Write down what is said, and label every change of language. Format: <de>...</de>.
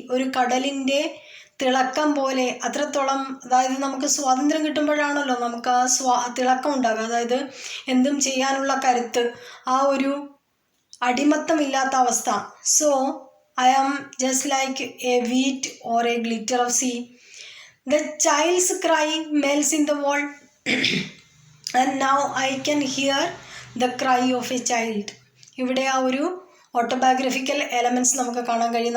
<ml>ഒരു കടലിൻ്റെ തിളക്കം പോലെ. അത്രത്തോളം, അതായത് നമുക്ക് സ്വാതന്ത്ര്യം കിട്ടുമ്പോഴാണല്ലോ നമുക്ക് ആ തിളക്കം ഉണ്ടാകുക. അതായത് എന്തും ചെയ്യാനുള്ള കരുത്ത്, ആ ഒരു അടിമത്തമില്ലാത്ത അവസ്ഥ.</ml> <en>So I am just like a wheat or a glitter of sea. The child's cry melts in the wall and now I can hear the cry of a child.</en> <ml>ഇവിടെ ആ ഒരു ഓട്ടോബയോഗ്രഫിക്കൽ എലമെൻറ്റ്സ് നമുക്ക് കാണാൻ കഴിയും.</ml>